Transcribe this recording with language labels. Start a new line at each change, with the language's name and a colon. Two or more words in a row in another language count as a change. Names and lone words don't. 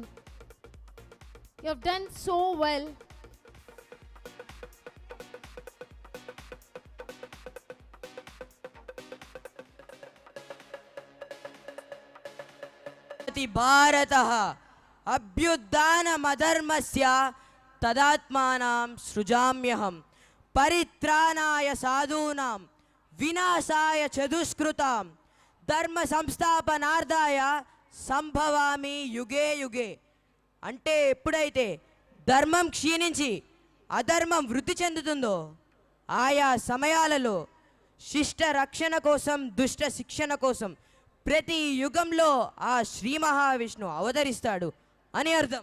English: You have done so well.
Sanskrit: भारतः अभ्युत्थानमधर्मस्य तदात्मानं सृजाम्यहं परित्राणाय साधूनां विनाशाय च दुष्कृतां धर्म संस्थापनार्थाय సంభవామి యుగే యుగే.
Telugu: అంటే ఎప్పుడైతే ధర్మం క్షీణించి అధర్మం వృద్ధి చెందుతుందో ఆయా సమయాలలో శిష్ట రక్షణ కోసం దుష్ట శిక్షణ కోసం ప్రతి యుగంలో ఆ శ్రీ మహావిష్ణు అవతరిస్తాడు అని అర్థం.